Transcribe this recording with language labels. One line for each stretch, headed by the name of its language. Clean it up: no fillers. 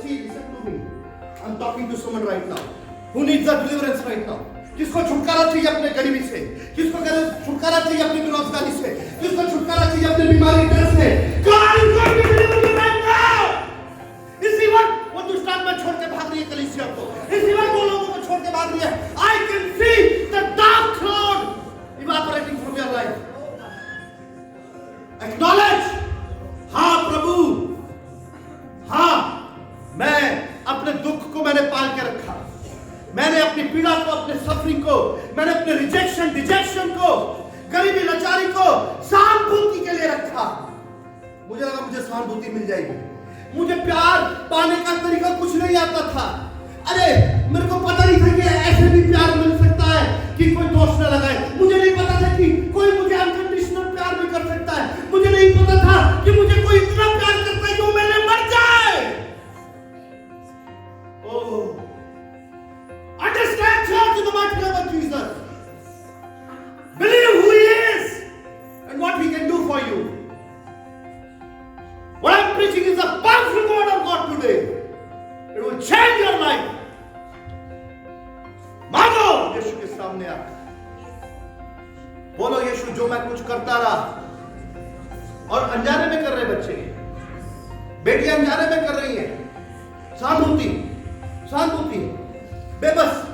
English: See, listen to me, I'm talking to someone right now who needs a deliverance right now।
Hindi: किसको छुटकारा चाहिए अपने गरीबी से, किसको छुटकारा चाहिए अपनी बेरोजगारी से, किसको छुटकारा चाहिए अपनी बीमारी डर से।
English: God is going to deliver you right now।
Hindi: इसी वक्त वो दुष्टांत में छोड़ के भाग रही है कलीसिया को, इसी वक्त वो लोगों को छोड़ के भाग रही है।
English: I can see the dark cloud evaporating from your life।
Hindi: Acknowledge, हाँ प्रभु, हाँ मैं अपने दुख को मैंने पाल के रखा, मैंने अपनी पीड़ा को, अपने सफरिंग को, मैंने अपने रिजेक्शन डिजेक्शन को, गरीबी लाचारी को सहानुभूति के लिए रखा। मुझे लगा मुझे सहानुभूति मिल जाएगी, मुझे प्यार पाने का तरीका कुछ नहीं आता था। अरे मेरे को पता नहीं था कि ऐसे भी प्यार मिल सकता है कि कोई दोष न लगाए। मुझे नहीं पता था कि कोई मुझे अनकंडीशनल प्यार भी कर सकता है। मुझे नहीं पता था कि मुझे कोई इतना प्यार करता है कि वो मेरे मर जाए।
English: Oh, understand church in the mighty name of Jesus. Believe who he is and what he can do for you. What I'm preaching is a powerful word of God today. It will change your life.
Hindi: मांगो यीशु के सामने आकर, बोलो यीशु जो मैं कुछ करता रहा और अनजाने में कर रहे बच्चे, बेटियां अनजाने में कर रही हैं, सहानुभूति सहानुभूति, बेबस।